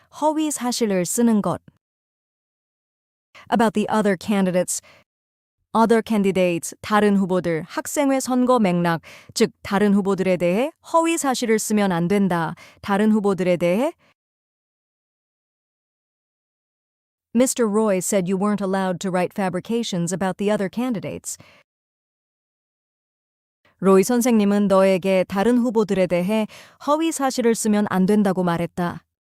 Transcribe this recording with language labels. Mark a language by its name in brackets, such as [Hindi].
[Korean] 허위 사실을 쓰는 것. [English] About the other candidates. other candidates, [Korean] 다른 후보들, 학생회 선거 맥락, 즉 다른 후보들에 대해 허위 사실을 쓰면 안 된다. 다른 후보들에 대해 Mr. [English] Roy said you weren't allowed to write fabrications about the other candidates. [Korean] 로이 선생님은 너에게 다른 후보들에 대해 허위 사실을 쓰면 안 된다고 말했다.